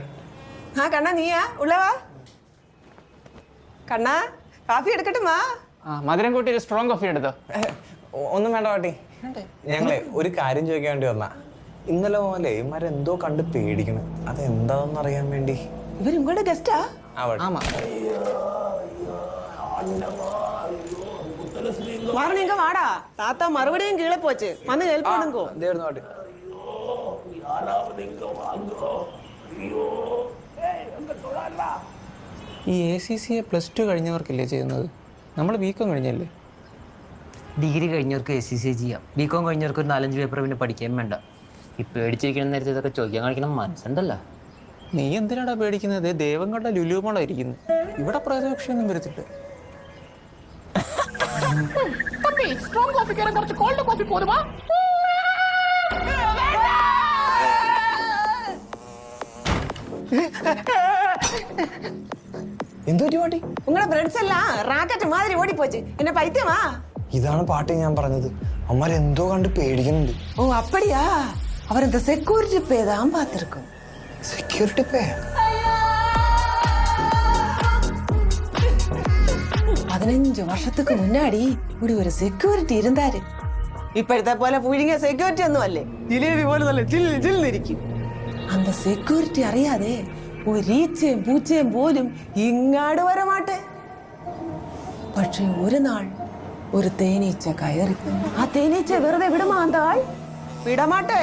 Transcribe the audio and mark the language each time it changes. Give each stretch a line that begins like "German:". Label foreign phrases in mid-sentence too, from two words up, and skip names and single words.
Malayalam: കണ്ണാ നീയാ ഉള്ളവാ? കണ്ണാ കാഫി എടുക്കട്ടുമാ? മധുരം കൂട്ടി ഒരു സ്ട്രോങ് കോഫി എടുത്തോ. ഒന്നും വേണ്ട പാട്ടി. ഞങ്ങളെ ഒരു കാര്യം ചോദിക്കാൻ വേണ്ടി വന്നാ. ഇന്നലെ പോലെ ഇവന്മാരെന്തോ കണ്ട് പേടിക്കണം. അതെന്താണെന്ന് അറിയാൻ വേണ്ടി. ഇവരും കൂടെ ഗസ്റ്റാ?
Tamil: ஆமா மாறனீங்க வாடா, தாத்தா மறுபடியும் கீழே போச்சு, வந்து ஹெல்ப் பண்ணுங்க.
Malayalam: ഈ ACCA +2 കഴിഞ്ഞവർക്കല്ലേ ചെയ്യുന്നത്? നമ്മൾ ബികോം കഴിഞ്ഞല്ലേ? ഡിഗ്രി കഴിഞ്ഞവർക്ക് ACCA ചെയ്യാം, ബികോം കഴിഞ്ഞവർക്ക് ഒരു 4-5 പേപ്പർ പിന്നെ പഠിക്കാൻ വേണ്ട. ഈ പേടിച്ചിരിക്കുന്ന നേരത്തെ ഇതൊക്കെ ചോദിക്കാൻ കാണിക്കണം മനസ്സുണ്ടല്ലോ. നീ എന്തിനാടാ പേടിക്കുന്നത്? ദേവങ്ങളുടെ ലുലുമോളായിരിക്കുന്നു. ഇവിടെ പ്രേതപക്ഷയൊന്നും വരത്തില്ല. എന്തുപറ്റി പാട്ടി?
Tamil: உங்களோட ஃப்ரெண்ட்ஸ் எல்லாம் ராக்கெட் மாதிரி ஓடி போச்சு, என்ன பைத்தியமா?
Malayalam: ഇതാണ് പാട്ടി ഞാൻ പറഞ്ഞത്. അമ്മരെന്തോ കണ്ട് പേടിക്കുന്നുണ്ട്.
Tamil: ஓ அப்படியா? அவர் இந்த செக்யூரிட்டி பே தான் பார்த்திருக்கும்.
Malayalam: സെക്യൂരിറ്റി പേ?
Tamil: 15 வருஷத்துக்கு முன்னாடி இப்படி ஒரு செக்யூரிட்டி இருந்தாரு.
Malayalam: ഇപ്പോഴത്തെ പോലെ പുഴുങ്ങിയ സെക്യൂരിറ്റി ഒന്നും അല്ലേ, ജിലേബി പോലെ നല്ല ജില്ലിരിക്കും. அந்த സെക്യൂരിറ്റി അറിയാതെ ഒരു ഈച്ചയും പൂച്ചയും പോലും ഇങ്ങാട് വരമാട്ടെ. പക്ഷെ ഒരു നാൾ ഒരു തേനീച്ച കയറി. ആ തേനീച്ച വെറുതെ വിടുമാ அந்த ആൾ? വിടമാട്ടെ.